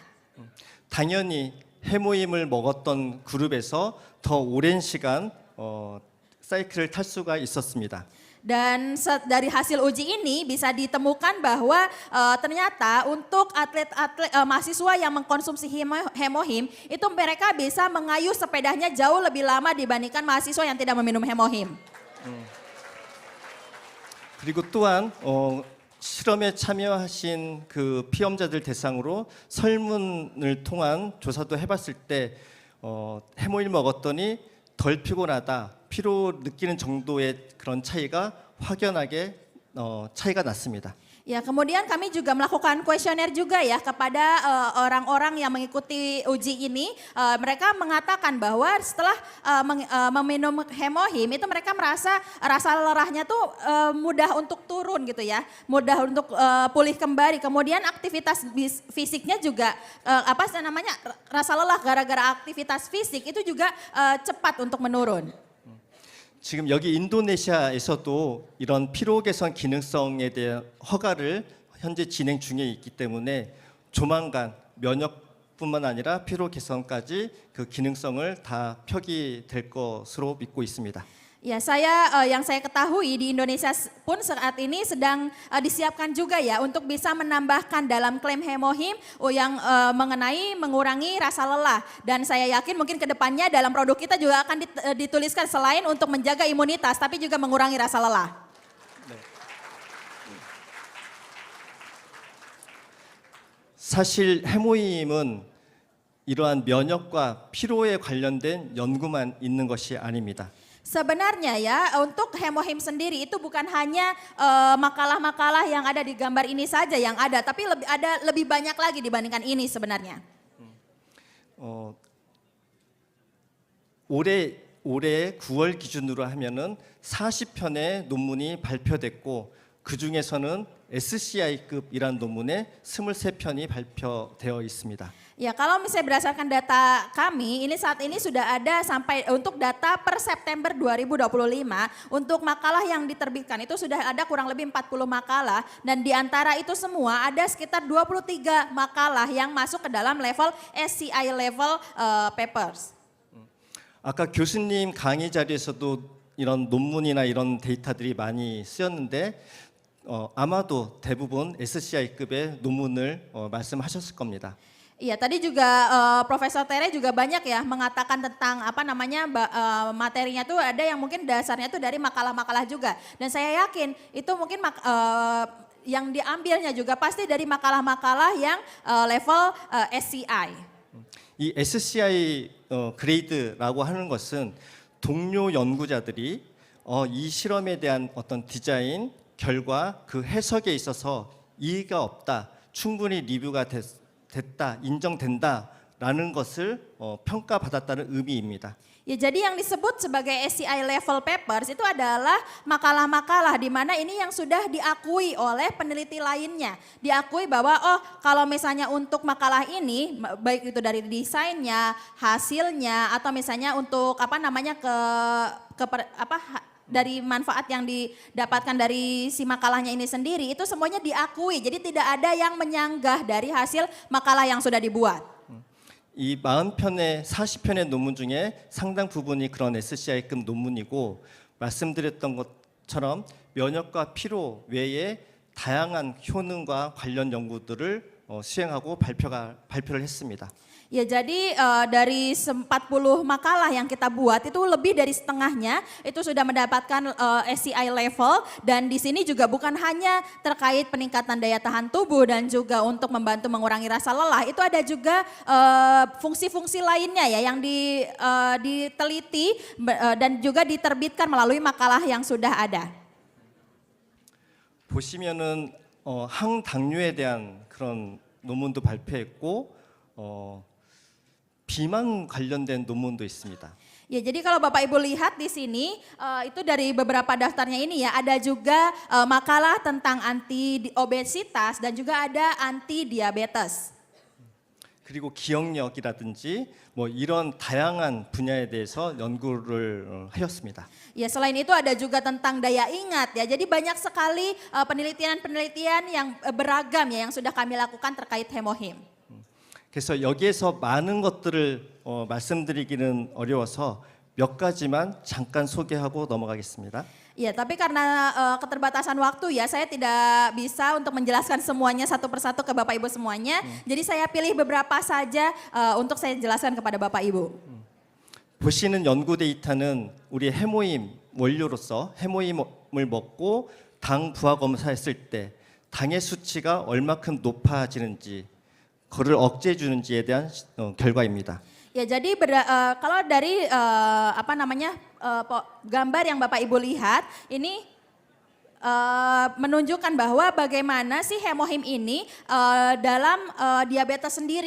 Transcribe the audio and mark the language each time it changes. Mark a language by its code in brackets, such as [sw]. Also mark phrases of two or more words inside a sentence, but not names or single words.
[ko] 당연히 해모임을 먹었던 그룹에서 더 오랜 시간 사이클을 탈 수가 있었습니다. [id] Dan dari hasil uji ini bisa ditemukan bahwa ternyata untuk atlet-atlet mahasiswa yang mengkonsumsi hemohim itu mereka bisa mengayuh sepedanya jauh lebih lama dibandingkan mahasiswa yang tidak meminum hemohim. [ko] 그리고 또한 실험에 참여하신 그 피험자들 대상으로 설문을 통한 조사도 해봤을 때 해모일 먹었더니 덜 피곤하다, 피로 느끼는 정도의 그런 차이가 확연하게 차이가 났습니다. [id] Ya, kemudian kami juga melakukan kuesioner juga ya kepada orang-orang yang mengikuti uji ini. Mereka mengatakan bahwa setelah meminum hemohim itu mereka merasa rasa lelahnya tuh mudah untuk turun gitu ya, mudah untuk pulih kembali. Kemudian aktivitas fisiknya juga rasa lelah gara-gara aktivitas fisik itu juga cepat untuk menurun. [ko] 지금 여기 인도네시아에서도 이런 피로 개선 기능성에 대한 허가를 현재 진행 중에 있기 때문에 조만간 면역뿐만 아니라 피로 개선까지 그 기능성을 다 표기될 것으로 믿고 있습니다. [id] Ya, yang saya ketahui di Indonesia pun saat ini sedang disiapkan juga ya untuk bisa menambahkan dalam klaim hemohim yang mengurangi rasa lelah. Dan saya yakin mungkin kedepannya dalam produk kita juga akan dituliskan selain untuk menjaga imunitas tapi juga mengurangi rasa lelah. [ko] 사실 해모임은 이러한 면역과 피로에 관련된 연구만 있는 것이 아닙니다. [id] Sebenarnya ya untuk hemohim sendiri itu bukan hanya makalah-makalah yang ada di gambar ini saja yang ada, tapi lebih banyak lagi dibandingkan ini sebenarnya. [ko] 올해 9월 기준으로 하면은 40편의 논문이 발표됐고 그 중에서는 SCI급이란 논문에 23편이 발표되어 있습니다. [id] Ya, kalau misalnya berdasarkan data kami, ini saat ini sudah ada sampai untuk data per September 2025, untuk makalah yang diterbitkan itu sudah ada kurang lebih 40 makalah, dan di antara itu semua ada sekitar 23 makalah yang masuk ke dalam level [en] SCI level papers. [ko] 아까 교수님 강의 자리에서도 이런 논문이나 이런 데이터들이 많이 쓰였는데 아마도 대부분 SCI급의 논문을 말씀하셨을 겁니다. [id] Iya, tadi juga Profesor Tere juga banyak ya mengatakan tentang apa namanya materinya tuh ada yang mungkin dasarnya tuh dari makalah-makalah juga. Dan saya yakin itu mungkin yang diambilnya juga pasti dari makalah-makalah yang level SCI. [ko] 이 SCI 그레이드라고 하는 것은 동료 연구자들이 이 실험에 대한 어떤 디자인, 결과, 그 해석에 있어서 이의가 없다, 충분히 리뷰가 됐다, 인정된다라는 것을 평가받았다는 의미입니다. [id] Ya, jadi yang disebut sebagai [en] SCI level papers [id] itu adalah makalah-makalah di mana ini yang sudah diakui oleh peneliti lainnya. Diakui bahwa kalau misalnya untuk makalah ini baik itu dari desainnya, hasilnya atau misalnya untuk apa namanya dari manfaat yang didapatkan dari si makalahnya ini sendiri itu semuanya diakui. Jadi tidak ada yang menyanggah dari hasil makalah yang sudah dibuat. [ko] 이 40편의 40편의 논문 중에 상당 부분이 그런 SCI급 논문이고 말씀드렸던 것처럼 면역과 피로 외에 다양한 효능과 관련 연구들을 수행하고 발표를 했습니다. [id] Ya, jadi dari 40 makalah yang kita buat itu lebih dari setengahnya itu sudah mendapatkan SCI level, dan di sini juga bukan hanya terkait peningkatan daya tahan tubuh dan juga untuk membantu mengurangi rasa lelah, itu ada juga fungsi-fungsi lainnya ya yang diteliti dan juga diterbitkan melalui makalah yang sudah ada. [ko] 보시면은 항당뇨에 대한 그런 논문도 발표했고 비만 관련된 논문도 있습니다. [id] Ya, jadi kalau Bapak Ibu lihat di sini itu dari beberapa daftarnya ini ya ada juga makalah tentang anti obesitas dan juga ada anti diabetes. [ko] 그리고 기억력이라든지 뭐 이런 다양한 분야에 대해서 연구를 하였습니다. [id] Ya, selain itu ada juga tentang daya ingat ya. Jadi banyak sekali penelitian-penelitian yang beragam ya yang sudah kami lakukan terkait hemohim. [ko] 그래서 여기에서 많은 것들을 말씀드리기는 어려워서 몇 가지만 잠깐 소개하고 넘어가겠습니다. [id] Ya, tapi karena keterbatasan waktu ya, saya tidak bisa untuk menjelaskan semuanya satu persatu ke Bapak Ibu semuanya. Jadi saya pilih beberapa saja untuk saya jelaskan kepada Bapak Ibu. [ko] 보시는 연구 데이터는 우리 해모임 원료로서 해모임을 먹고 당 부하 검사했을 때 당의 수치가 얼마큼 높아지는지 그를 억제해 주는지에 대한 결과입니다. [id] Ya, jadi kalau dari gambar yang Bapak Ibu lihat ini menunjukkan bahwa bagaimana sih hemohim ini dalam diabetes sendiri.